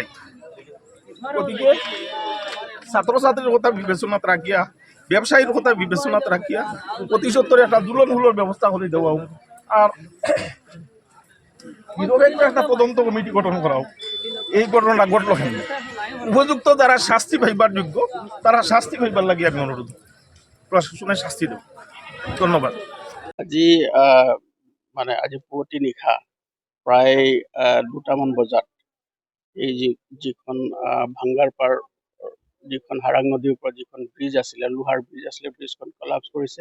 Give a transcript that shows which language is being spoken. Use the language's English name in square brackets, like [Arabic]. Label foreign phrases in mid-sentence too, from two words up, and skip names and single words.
[Bangla] গতিকে ছাত্রছাত্রীর কথা বিবেচনাত রাখিয়া, ব্যবসায়ীর কথা বিবেচনাত রাখিয়া অতি সত্তরে একটা দুলন হুলোর ব্যবস্থা করে দেওয়া হোক। আর নিরপেক্ষ একটা তদন্ত কমিটি গঠন করা হোক, এই ঘটনাটা ঘটল কেন। উপযুক্ত যারা শাস্তি পাইবার যোগ্য তারা শাস্তি পাইবার লাগে আমি অনুরোধ, প্রশাসনের শাস্তি দেব। ধন্যবাদ। [Assamese] আজি আজি পুৱতি নিশা প্ৰায় 2টামান বজাত এই যিখন ভাঙ্গাৰ পাৰ, যিখন হাৰাং নদীৰ ওপৰত যিখন ব্ৰিজ আছিলে, লোহাৰ ব্ৰিজ আছিলে, ব্ৰিজখন কলাপছ কৰিছে।